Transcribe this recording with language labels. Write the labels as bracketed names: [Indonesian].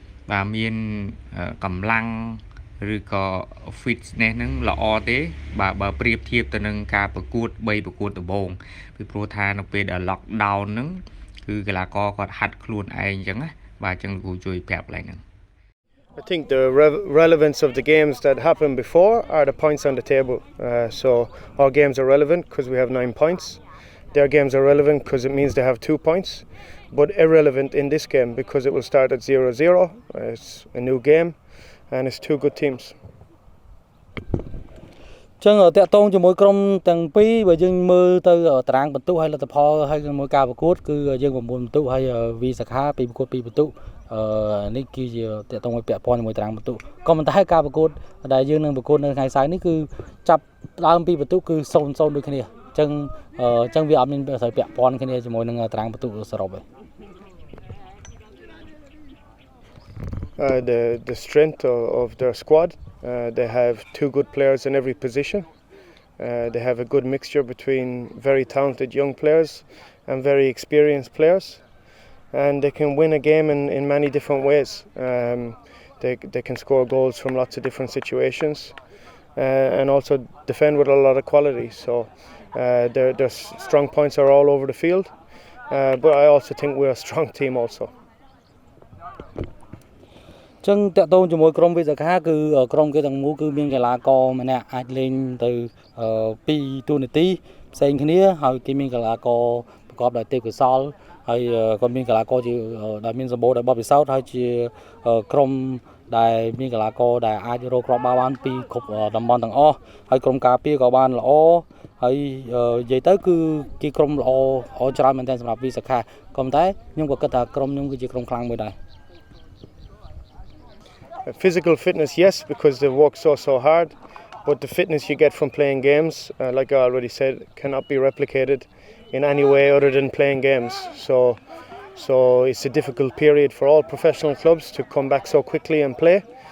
[Khmer] បាទមានកម្លាំងឬក៏ fitness ហ្នឹងល្អទេបាទបើប្រៀបធៀបទៅនឹងការប្រកួត3ប្រកួតដំបូងពីព្រោះថានៅពេលដែល lockdown ហ្នឹងគឺកីឡាករគាត់ហាត់ខ្លួនឯងអញ្ចឹងណាបាទអញ្ចឹងលោកគ្រូជួយប្រាប់ឡើងហ្នឹង [English] I think the relevance of the games that happened before are the points on the table. So our games are relevant because we have 9 points. Their games are relevant because it means they have 2 points. But irrelevant in this game because it will start at 0-0. It's a new game and it's 2 good teams. [Khmer] ចឹងតាក់ទងជាមួយក្រុមទាំងពីរបើយើងមើលទៅតារាងបន្ទុកហើយលទ្ធផលហើយជាមួយការប្រកួតគឺយើង9បន្ទុកហើយវីសាខាពីប្រកួត2បន្ទុកនេះគឺជាតាក់ទងឲ្យពាក់ព័ន្ធជាមួយតារាងបន្ទុកក៏ប៉ុន្តែការប្រកួតដែលយើងនឹងប្រកួតនៅថ្ងៃស្អែកនេះគឺចាប់ដើមពីបន្ទុកគឺ0-0ដូចគ្នាចឹងវាអត់មានស្អីពាក់ព័ន្ធគ្នាជាមួយនឹងតារាងបន្ទុកសរុបទេ [English] The strength of their squad. They have 2 good players in every position. They have a good mixture between very talented young players and very experienced players. And they can win a game in many different ways. They can score goals from lots of different situations and also defend with a lot of quality. So their strong points are all over the field. But I also think we're a strong team also. [Khmer] ចឹងតាក់ទងជាមួយក្រុមវិសាខាគឺក្រុមគេទាំងមូលគឺមានកីឡាករម្នាក់អាចលេងទៅ2តួនាទីផ្សេងគ្នាហើយគេមានកីឡាករប្រកបដោយទេពកោសល្យហើយក៏មានកីឡាករជាដែលមានសម្បូរដោយបទពិសោធន៍ហើយជាក្រុមដែលមានកីឡាករដែលអាចរកគ្រាប់បាល់បានពីគ្រប់តំបន់ទាំងអស់ហើយក្រុមការពារក៏បានល្អហើយនិយាយទៅគឺគេក្រុមល្អច្រើនមែនទែនសម្រាប់វិសាខាក៏ប៉ុន្តែខ្ញុំក៏គិតថាក្រុមខ្ញុំគឺជាក្រុមខ្លាំងមួយដែរ [English] Physical fitness, yes, because they work so hard. But the fitness you get from playing games, like I already said, cannot be replicated in any way other than playing games. So it's a difficult period for all professional clubs to come back so quickly and play.